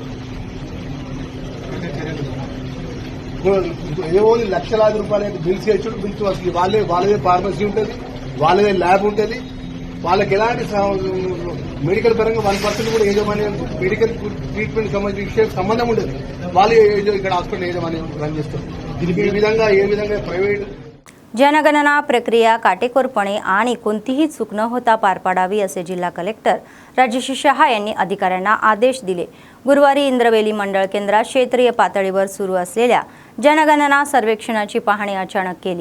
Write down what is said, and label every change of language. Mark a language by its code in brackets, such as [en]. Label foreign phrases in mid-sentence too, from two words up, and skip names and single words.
[te] ఏవో లక్షలాది రూపాయలు బిల్స్ వేసుడు, బిల్స్ వస్తుంది, వాళ్ళదే ఫార్మసీ ఉంటుంది, వాళ్ళదే ల్యాబ్ ఉంటుంది, వాళ్ళకి ఎలాంటి మెడికల్ పరంగా 1% కూడా యాజమాన్యం మెడికల్ ట్రీట్మెంట్ సంబంధించిన విషయాలకు సంబంధం ఉండదు। వాళ్ళు ఇక్కడ హాస్పిటల్ యాజమాన్యం రన్ చేస్తారు। దీనికి ఏ విధంగా ప్రైవేట్ [mr] जनगणना प्रक्रिया काटेकोरपणे आणि कोणतीही चूक न होता पार पाडावी असे जिल्हा कलेक्टर राजेश शहा यांनी अधिकाऱ्यांना आदेश दिले। गुरुवारी इंद्रवेली मंडळ केंद्रात क्षेत्रीय पातळीवर सुरू असलेल्या जनगणना सर्वेक्षणाची पाहणी अचानक केली।